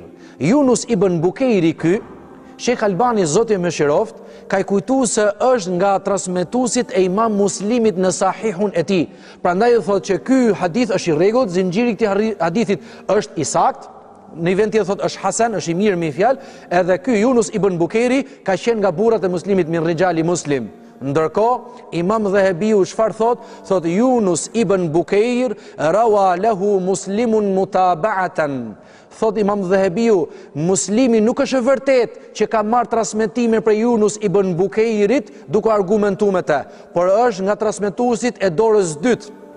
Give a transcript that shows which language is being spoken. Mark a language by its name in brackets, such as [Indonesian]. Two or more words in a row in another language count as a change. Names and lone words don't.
[Albanian] Yunus ibn Bukeiri ky, Sheikh Albani zoti më shiroft, ka i kujtuar se është nga transmetuesit e Imam Muslimit në Sahihun e tij. Prandaj thotë që ky hadith është i rregullt, zinxhiri i këtij hadithit është i saktë. Në vend tjetër thotë është hasan, është i mirë me fjalë, edhe ky Yunus ibn Bukeiri ka qenë nga burrat e Muslimit [Arabic] من رجال مسلم. [Albanian] Ndërkohë Imam Dhahabiu çfarë thotë? Thotë Yunus ibn Bukeir [Arabic] روى له مسلم متابعة. [Albanian] Thot Imam Dhahabiu, Muslimi nuk është e vërtet që ka marrë transmetime për Yunus ibn Bukeirit duke argumentuar me të, por është nga transmetuesit e dorës dytë.